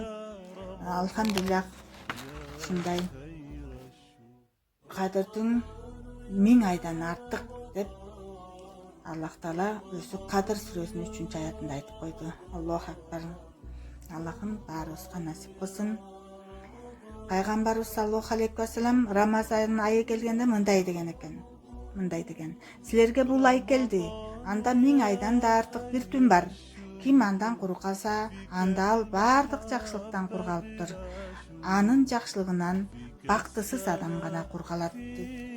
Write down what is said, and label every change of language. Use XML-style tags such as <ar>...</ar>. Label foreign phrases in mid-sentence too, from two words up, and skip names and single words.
<ky>Алхамдулиллах, ушундай Кадыр түн 1000 айдан артык деп Аллах Таала өзү Кадыр сүрөсүнүн 3 аятында айтып койду.</ky> <ar>الله أكبر.</ar> <ky>Аллахым баарыбызга насип кылсын. Пайгамбарыбыз</ky> <ar>صلى الله عليه وسلم</ar> <ky>Рамазан айы келгенде мындай деген экен. Мындай деген: силерге бул ай келди. Анда 1000 айдан да артык бир түн бар. Ким андан кур калса, анда ал бардык жакшылыктан кур калыптыр. Анын жакшылыгынан бактысыз адам гана кур калат дейт.</ky>